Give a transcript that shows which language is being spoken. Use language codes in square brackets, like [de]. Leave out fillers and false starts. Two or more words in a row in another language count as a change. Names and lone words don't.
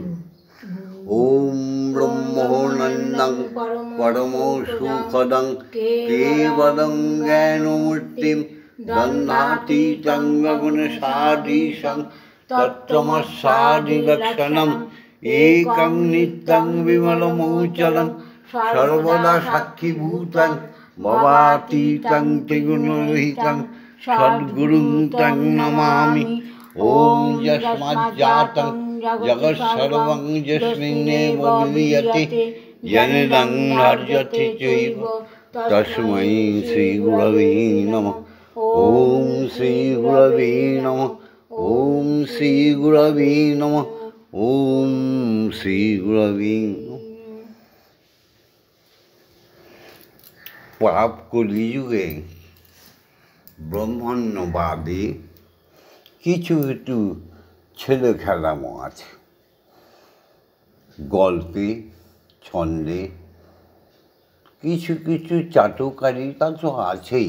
[sa] ওম ব্রহ্মনন্দং পরম সুখদং কেবলং জ্ঞানমূর্তিম দ্বন্দ্বাতীতং গগনসাদৃশং তত্ত্বমস্যাদিলক্ষণং একং নিত্যং বিমলমৌচরং সর্বদা সাক্ষীভূতং ভবাতীতং ত্রিগুণরহিতং সদ্গুরুং তং নমামি। ॐ यस्माज्जातं जगत्सर्वं यस्मिन्नेव विलीयते जनिनं हर्यते चैव तस्मै श्रीगुरवे नमः। ॐ श्रीगुरवे नमः। ॐ श्रीगुरवे नमः। ॐ श्रीगुरवे नमः। [bn] পাপ কলিযুগে ব্রহ্মণ্যবাদী কিছু একটু ছেলে খেলামো আছে, গল্পে ছন্দে কিছু কিছু চাটুকারিতা তো আছেই।